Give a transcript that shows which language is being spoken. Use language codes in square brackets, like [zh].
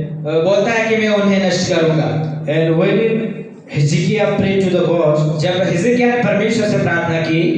[hi] बोलता है कि मैं उन्हें नष्ट करूंगा। [en] And when Hezekiah prayed to the God, [hi] जब हिजकिय्याह ने परमेश्वर से प्रार्थना की,